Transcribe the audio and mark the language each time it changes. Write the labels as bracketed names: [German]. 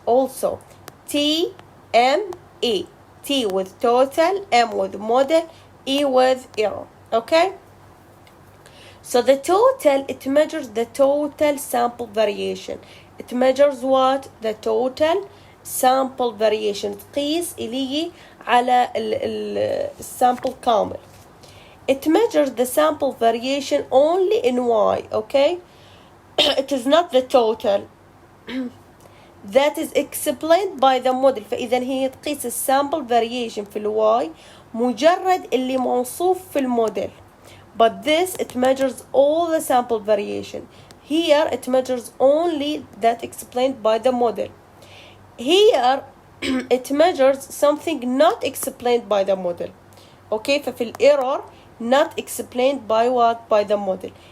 [English] Also T, M, E. T with total, M with model, E with error. Okay? So the total, it measures the total sample variation. It measures what? The total sample variation. [Arabic] تقيس اللي على الsample كامل. [English] It measures the sample variation only in Y. Okay? It is not the total. That is explained by the model. [Arabic] فإذا هي تقيس السامبل variation في الواي مجرد اللي موصوف في الموديل. [English] But this, it measures all the sample variation. Here, it measures only that explained by the model. Here, it measures something not explained by the model. Okay, [Arabic] ففي الerror [English] not explained by what? By the model.